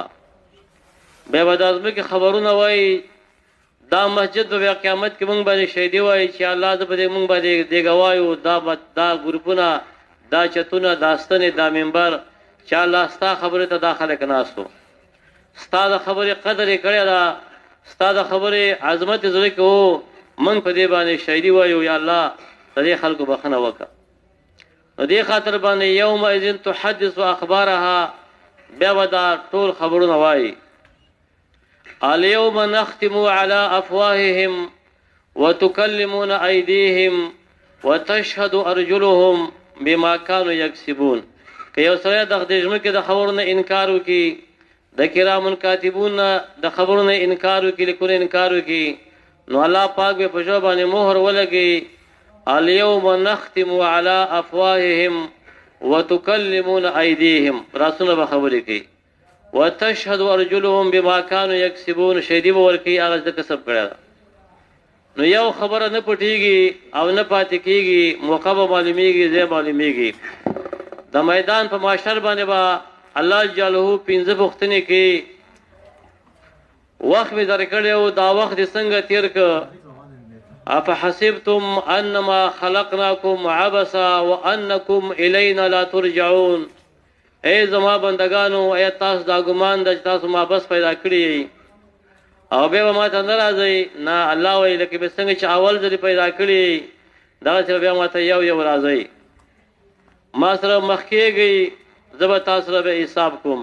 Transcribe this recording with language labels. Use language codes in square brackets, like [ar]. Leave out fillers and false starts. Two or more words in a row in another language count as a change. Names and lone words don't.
[ps] بیا به د ځمکې خبرونه وایي. دا مسجد به قیامت کې مونږ باندې شهیدي وایي چې الله زه به دې مونږ باندې دې ګواه، دا ګروپونه، دا چتونه، دا ستنې، دا منبر چې الله ستا خبرې ته دا خلک ناستو، ستا د خبرې قدر یې کړې ده، ستا د خبرې عظمت یې زړه کې و، مونږ په دې باندې شهیدي وایو. یا الله د دې خلکو بخښنه وکړه. نو دې خاطر باندې [ar] یومئذ تحدث اخبارها، [ps] بیا به دا ټول خبرونه وایي. [ar] اليوم نختم على افواههم وتكلمون ايديهم وتشهد ارجلهم بما كانوا يكسبون. [ps] که یو سره د ځمکې د خبرونو انکار وکړي، د [ar] کرامن کاتبون [ps] د خبرونو انکار وکړي، لیکونو انکار وکړي، نو الله پاک به په ژبه باندې مهر ولګي. [ar] اليوم نختم على افواههم وتكلمون ايديهم، [ps] راسونه به خبرې کوي. [ar] وتشهد ارجلهم بما كانوا يكسبون، [ps] شهیدي به ورکوي هغه د کسب کړی ده. نو یو خبره نه پټېږي او نه پاتې کېږي، موقع به معلومېږي، ځای معلومېږي. د میدان په معاشر باندې به الله جلاله 15 پوښتنې کوي. وخت مې درکړی و، دا وخت دې څنګه تېر که؟ [ar] افحسبتم انما خلقناکم عبثا وانکم الینا لا ترجعون. [ps] ای زما بندگانو، ای تاسو دا ګمان ده چې تاسو ما بس پیدا کړي او بیا به ما ته نه راځئ؟ نه، الله وایي لکه به څنګه چې اول ځلې پیدا کړي دغسې بیا ما ته یو یو راځئ. ما سره مخ کېږئ، زه به تاسو سره به حساب کوم.